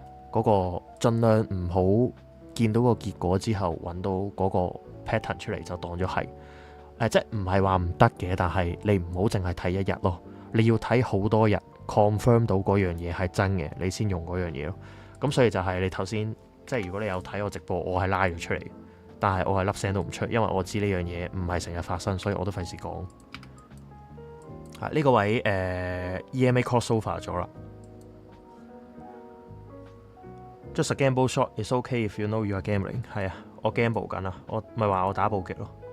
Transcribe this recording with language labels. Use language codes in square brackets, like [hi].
[yue] 嗰個盡量唔好見到個結果之後揾到嗰個 pattern 出嚟就當咗係即係唔係話唔得嘅，但係你唔好淨係睇一日咯，你要睇好多日 confirm 到嗰樣嘢係真嘅，你先用嗰樣嘢咯。咁所以就係你頭先即係如果你有睇我直播，我係拉咗出嚟，但係我係粒聲都唔出，因為我知呢樣嘢唔係成日發生，所以我都費事講。呢個位EMA crossover 咗啦。 [en] Just a gamble shot is okay if you know you are gambling。 [yue] 係啊，我 gamble 緊啊，我咪話我打暴擊咯。